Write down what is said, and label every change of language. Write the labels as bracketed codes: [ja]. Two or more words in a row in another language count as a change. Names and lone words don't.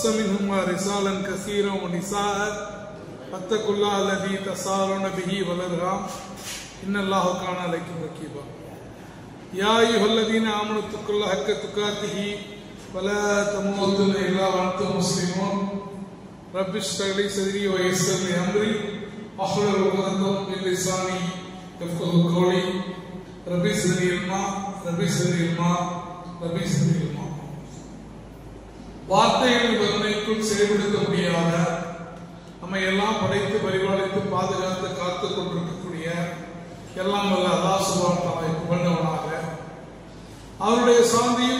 [ar] منهما رجالا كثيرا ونساء فاتقوا الله الذي تساءلون به والأرحام إن الله كان عليكم رقيبا يا أيها الذين آمنوا اتقوا الله حق تقاته ولا تموتن إلا وأنتم مسلمون رب اشرح لي صدري ويسر لي أمري واحلل عقدة من لساني يفقهوا قولي ربي زدني علما [ta] வார்த்தைகள் வறுமைக்குள் செயல்படுத்த முடியாத நம்மை எல்லாம் படைத்து பரிபாலித்து பாதுகாத்து காத்துக் கொண்டிருக்கக்கூடிய எல்லாம் வல்ல அல்லாஹ் [ar] سبحانه وتعالى [ta] புகழ்ந்தவனாக அவருடைய சாந்தியும்